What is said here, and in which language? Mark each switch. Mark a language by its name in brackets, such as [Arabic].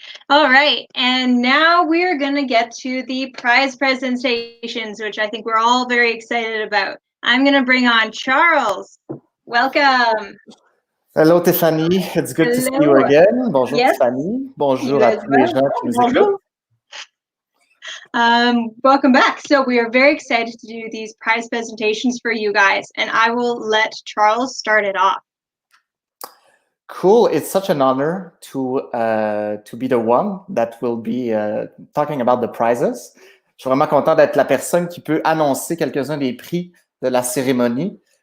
[English] All right, and now we're going to get to the prize presentations, which I think we're all very excited about. I'm going to bring on Charles. Welcome. Hello, Tiffany. It's good to see you again. [French] Bonjour, [English] Yes. Tiffany. [French] Bonjour à tous les gens qui nous écoutent. [English] Welcome back. So we are very excited to do these prize presentations for you guys, and I will let Charles start it off. Cool. It's such an honor to be the one that will be talking about the prizes. [French] Je suis vraiment content d'être la personne qui peut annoncer quelques-uns des prix de la cérémonie.